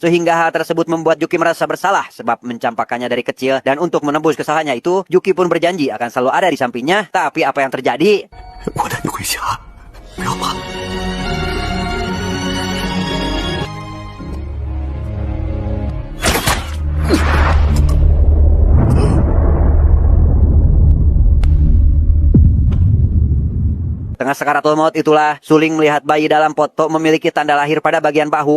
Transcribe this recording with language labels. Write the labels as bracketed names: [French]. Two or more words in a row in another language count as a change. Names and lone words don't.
[Indonesian] Sehingga hal tersebut membuat Yuki merasa bersalah sebab mencampakkannya dari kecil. Dan untuk menembus kesalahannya itu, Yuki pun berjanji akan selalu ada di sampingnya. Tapi apa yang terjadi? [Chinese] 我带你回家，不要怕。 [Indonesian] Tengah sakaratul maut itulah, suling melihat bayi dalam foto memiliki tanda lahir pada bagian bahu.